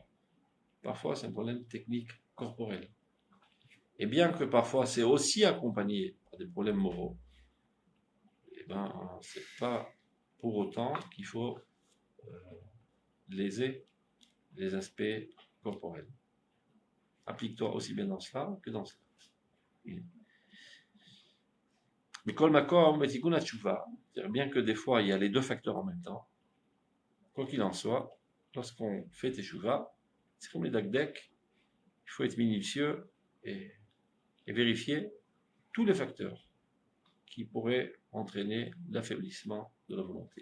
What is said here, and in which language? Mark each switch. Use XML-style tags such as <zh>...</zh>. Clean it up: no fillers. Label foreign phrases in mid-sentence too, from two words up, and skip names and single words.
<fr>Parfois, c'est un problème technique corporel. Et bien que parfois, c'est aussi accompagné par des problèmes moraux, eh ben, c'est pas pour autant qu'il faut léser les aspects corporels. Applique-toi aussi bien dans cela que dans cela.</fr> <he>Mais כל מקום בתיקון תשובה,</he> <fr>c'est-à-dire bien que des fois il y a les deux facteurs en même temps, quoi qu'il en soit, lorsqu'on fait teshuva, c'est comme les dakdek, il faut être minutieux et vérifier tous les facteurs qui pourraient entraîner l'affaiblissement de la volonté.</fr>